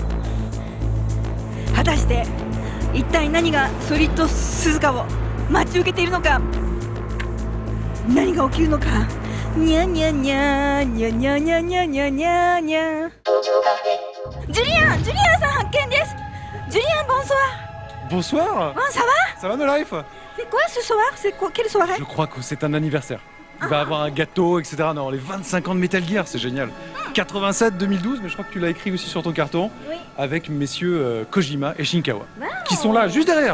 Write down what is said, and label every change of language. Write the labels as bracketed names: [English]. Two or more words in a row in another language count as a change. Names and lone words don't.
[Japanese] 果たして一体何がソリッド鈴鹿を待ち受けているのか、何が起きるのか。にゃにゃにゃにゃにゃにゃにゃにゃにゃにゃ。ジュリアンさん発見です。ジュリアン、ボンソワ。 [French] Bonsoir. Ça va? Ça va No Life? C'est quoi ce soir? C'est quoi? Quelle soirée? Je crois que c'est un anniversaire. Il va avoir un gâteau, etc. Non, les 25 ans de Metal Gear, c'est génial. 87-2012, mais je crois que tu l'as écrit aussi sur ton carton, oui. Avec messieurs Kojima et Shinkawa, qui sont là, juste derrière.